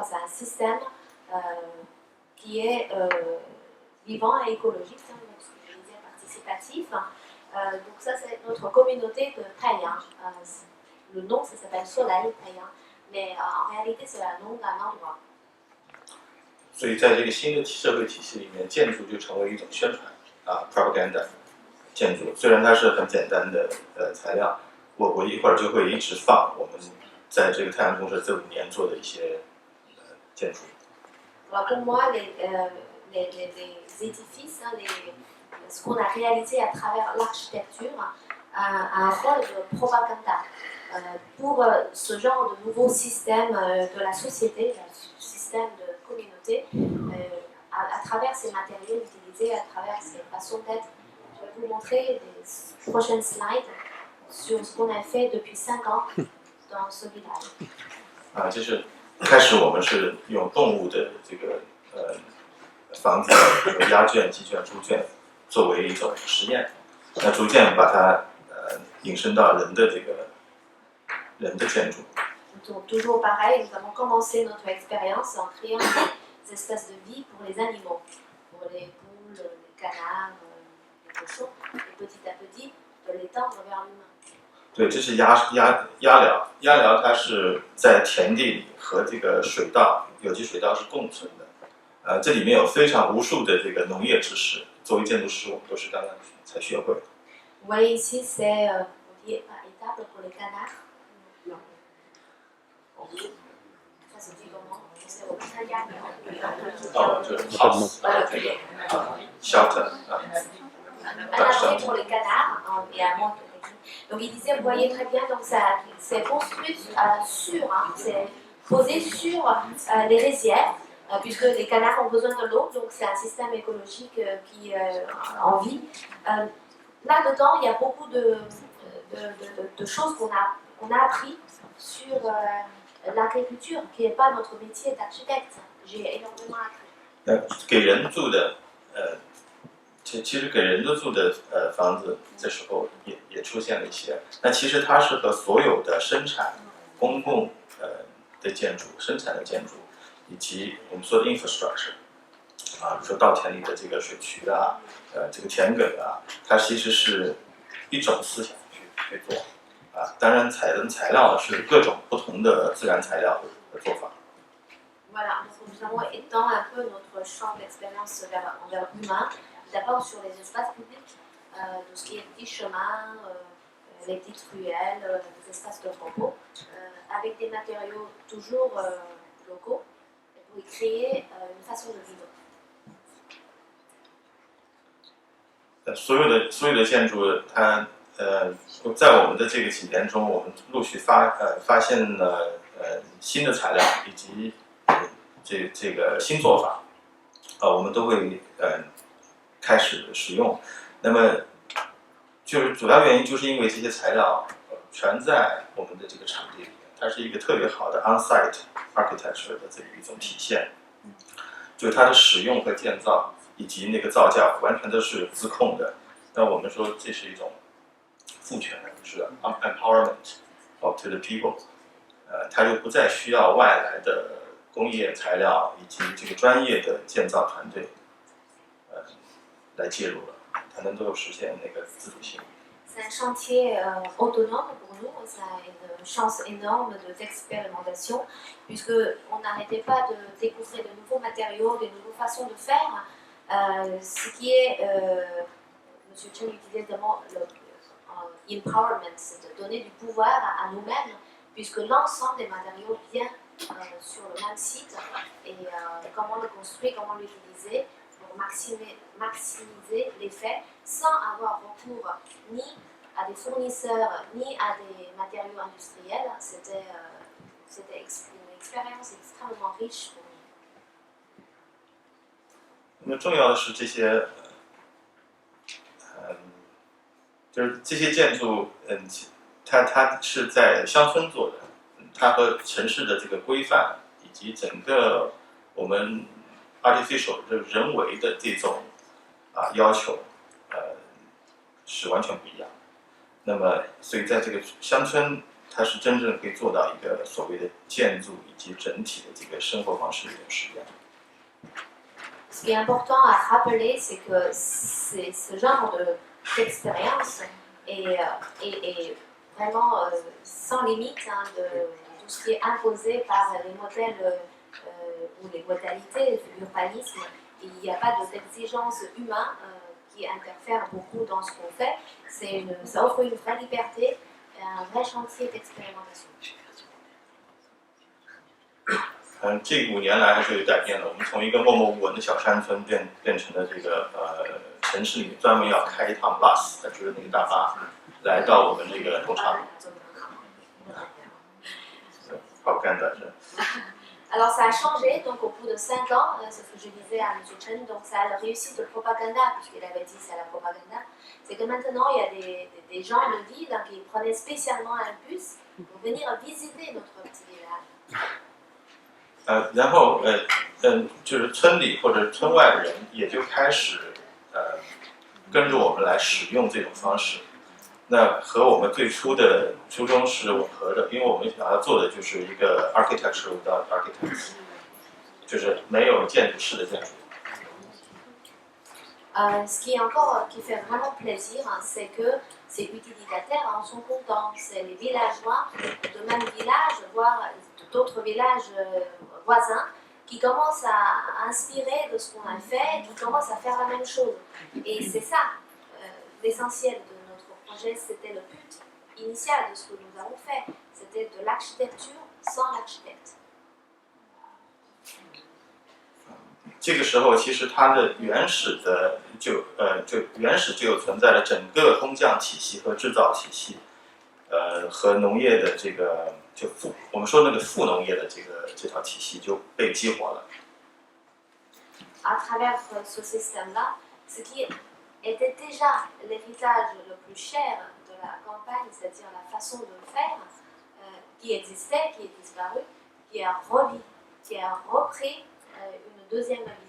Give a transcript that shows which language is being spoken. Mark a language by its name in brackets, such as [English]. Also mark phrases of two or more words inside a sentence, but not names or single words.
[French] C'est un système qui est vivant et écologique, hein, donc ce que je disais participatif. Donc ça c'est notre communauté de Taiyang. Le nom ça s'appelle Soleil Taiyang, mais en réalité c'est le nom d'un endroit. [Chinese] 所以在这个新的社会体系里面，建筑就成为一种宣传propaganda 建筑。虽然它是很简单的材料，我一会儿就会一直放我们在这个太阳公社这5年做的一些建筑。 [French] Alors pour moi, les édifices, hein, ce qu'on a réalisé à travers l'architecture, a un rôle de propaganda pour ce genre de nouveau système de la société, un système de communauté, à travers ces matériaux utilisés, à travers ces façons d'être. Je vais vous montrer les prochaines slides sur ce qu'on a fait depuis 5 ans dans ce village. [Chinese] 就是开始我们是用动物的这个房子，鸭圈、鸡圈、猪圈作为一种实验，那逐渐把它引申到人的建筑。 [French] Donc, toujours pareil, nous avons commencé notre expérience en créant des espaces de vie pour les animaux, pour les poules, les canards, les cochons, et petit à petit de l'étendre vers l'humain. [Chinese] 对，这是鸭寮。鸭寮它是在田地里和这个水稻、有机水稻是共存的。这里面有非常无数的这个农业知识，作为建筑师我们都是刚刚才学会。 [French] Vous voyez ici, c'est on dit pas étable pour les canards. Ça se dit comment? C'est au italien. [Chinese] 就是 house 这个 shelter [French] Un abri pour les canards et un manteau. Donc il disait, vous voyez très bien, donc ça c'est construit sur, hein, c'est posé sur les rizières, puisque les canards ont besoin de l'eau, donc c'est un système écologique qui en vit. Là-dedans, il y a beaucoup de choses qu'on a appris sur l'agriculture, qui n'est pas notre métier d'architecte. J'ai énormément appris. [Chinese] 给人住的其实给人住的房子，这时候也出现了一些。那其实它是和所有的生产、公共的建筑、生产的建筑，以及我们说的 infrastructure 比如说稻田里的这个水渠啊，这个田埂啊，它其实是一种思想去做当然采的材料是各种不同的自然材料的做法。 [French] Voilà, donc nous allons étendre un peu notre champ d'expérience envers l'humain. D'abord sur les espaces publics, tout ce qui est petits chemins, les petites ruelles, les espaces de repos, avec des matériaux toujours locaux, pour y créer une façon de vivre. [Chinese] 所有的建筑，它在我们的这个几年中，我们陆续发现了新的材料以及这个新做法，我们都会开始使用。那么就是主要原因就是因为这些材料全在我们的这个场地里面，它是一个特别好的 [English] on-site architecture [Chinese] 的这一种体现，就是它的使用和建造以及那个造价完全都是自控的。那我们说这是一种赋权，就是 [English] empowerment of to the people， [Chinese] 它就不再需要外来的工业材料以及这个专业的建造团队，来介入了，它能够实现那个自主性。 [French] C'est un chantier autonome pour nous, ça a une chance énorme d'expérimentation, puisqu'on n'arrêtait pas de découvrir de nouveaux matériaux, de nouvelles façons de faire, ce qui est, M. Chen utilisait évidemment l'empowerment, c'est de donner du pouvoir à nous-mêmes, puisque l'ensemble des matériaux vient sur le même site, et comment le construire, comment l'utiliser, pour maximiser l'effet sans avoir recours ni à des fournisseurs ni à des matériaux industriels. C'était une expérience extrêmement riche pour nous. [Chinese] 那么重要的是这些，就是这些建筑，它是在乡村做的，它和城市的这个规范以及整个我们 artificial 就是人为的这种要求，是完全不一样。那么，所以在这个乡村，它是真正可以做到一个所谓的建筑以及整体的这个生活方式的一种实验。 [French] Ce qui est important à rappeler, c'est que ce genre d'expérience est vraiment sans limite de tout ce qui est imposé par les modèles ou les modalités de l'urbanisme. Il n'y a pas d'exigence humaine qui interfère beaucoup dans ce qu'on fait. Ça offre une vraie liberté et un vrai chantier d'expérimentation. [Chinese] 这5年来还是有改变的。我们从一个默默无闻的小山村变成了这个城市里专门要开一趟 bus， 就是那个大巴，来到我们这个农场。propaganda。 [French] Alors ça a changé, donc au bout de 5 ans, c'est ce que je disais à M. Chen, donc ça a la réussite de propaganda, puisqu'il avait dit c'est la propaganda, c'est que maintenant il y a des gens de ville qui prenaient spécialement un bus pour venir visiter notre petit village. [Chinese] 然后就是村里或者村外的人也就开始跟着我们来使用这种方式。那和我们最初的初衷是吻合的，因为我们想要做的就是一个 [English] architecture without architects， [Chinese] 就是没有建筑师的建筑。 [French] Ce qui fait vraiment plaisir, c'est que ces utilisateurs en sont contents. C'est les villageois de même village, voire d'autres villages voisins, qui commencent à inspirer de ce qu'on a fait, qui commencent à faire la même chose. Et c'est ça l'essentiel de notre projet, c'était le but initial de ce que nous avons fait. C'était de l'architecture sans l'architecte. [Chinese] 这个时候，其实它的原始就有存在了整个工匠体系和制造体系，和农业的这个我们说那个副农业的这套体系就被激活了。 [French] À travers ce système-là, ce qui était déjà l'héritage le plus cher de la campagne, c'est-à-dire la façon de faire, qui existait, qui est disparue, qui a repris une deuxième vie.